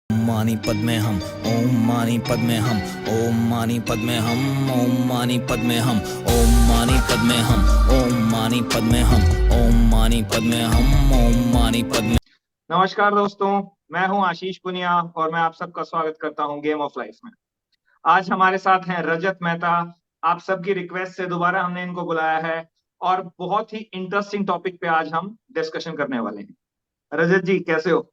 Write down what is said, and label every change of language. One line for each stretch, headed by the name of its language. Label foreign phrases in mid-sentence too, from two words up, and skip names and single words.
Sanskrit: मानी पद्मे हम, ओम मानी पद्मे हम, ओम मानी पद्मे हम, ओम मानी पद्मे हम, ओम मानी पद्मे हम, ओम मानी पद्मे हम, ओम मानी पद्मे हम, ओम मानी पद्मे।
Hindi: नमस्कार दोस्तों, मैं हूं आशीष पुनिया और मैं आप सबका स्वागत करता हूं गेम ऑफ लाइफ में। आज हमारे साथ हैं रजत मेहता। आप सबकी रिक्वेस्ट से दोबारा हमने इनको बुलाया है और बहुत ही
English: interesting topic
Hindi: पे आज हम डिस्कशन करने वाले हैं। रजत जी, कैसे हो?